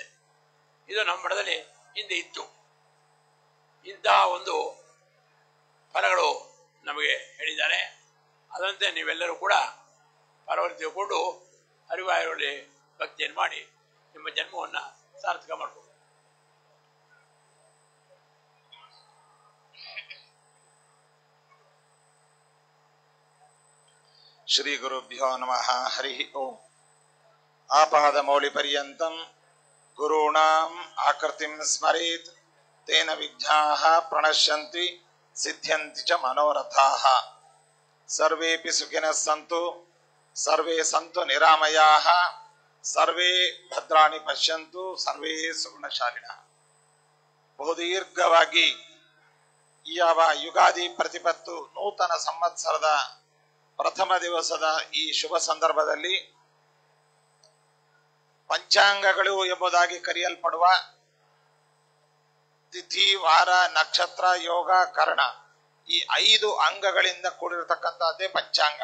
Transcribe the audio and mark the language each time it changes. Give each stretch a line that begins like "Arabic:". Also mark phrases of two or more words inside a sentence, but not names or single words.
Kannada: ಇದು ನಮ್ಮ ಮಠದಲ್ಲಿ ಹಿಂದೆ ಇತ್ತು. ಇಂತಹ ಒಂದು ಫಲಗಳು ನಮಗೆ ಹೇಳಿದ್ದಾರೆ. ಅದಂತೆ ನೀವೆಲ್ಲರೂ ಕೂಡ ಫಲವನ್ನು ತಿಳ್ಕೊಂಡು ಹರಿವಾಯುಗಳಲ್ಲಿ ಭಕ್ತಿಯನ್ನು ಮಾಡಿ ನಿಮ್ಮ ಜನ್ಮವನ್ನು ಸಾರ್ಥಕ ಮಾಡ್ಬೋದು.
Sanskrit: ಶ್ರೀ ಗುರುಭ್ಯೋ ನಮಃ. ಹರಿ ಓಂ. ಆಪಾದಮೌಳಿ ಪರ್ಯಂತಂ ಗುರುಣಾಂ ಆಕೃತಿಂ ಸ್ಮರೇತ್ ತೇನ ವಿಘ್ನಾಃ ಪ್ರಣಶ್ಯಂತಿ ಸಿದ್ಧ್ಯಂತಿ ಚ ಮನೋರಥಾಃ. ಸರ್ವೇಪಿ ಸುಖಿನಃ ಸಂತು, ಸರ್ವೇ ಸಂತು ನಿರಾಮಯಾಃ, ಸರ್ವೇ ಭದ್ರಾಣಿ ಪಶ್ಯಂತು, ಸರ್ವೇ ಸುಗುಣಶಾಲಿನಃ.
Kannada: ಬಹುದೀರ್ಘವಾಗಿ ಯಾವ ಯುಗಾದಿ ಪ್ರತಿಪತ್ತು ನೂತನ ಸಂವತ್ಸರದ ಪ್ರಥಮ ದಿವಸದ ಈ ಶುಭ ಸಂದರ್ಭದಲ್ಲಿ ಪಂಚಾಂಗಗಳು ಎಂಬುದಾಗಿ ಕರೆಯಲ್ಪಡುವ ತಿಥಿ, ವಾರ, ನಕ್ಷತ್ರ, ಯೋಗ, ಕರ್ಣ, ಈ 5 ಅಂಗಗಳಿಂದ ಕೂಡಿರತಕ್ಕಂಥದ್ದೇ ಪಂಚಾಂಗ.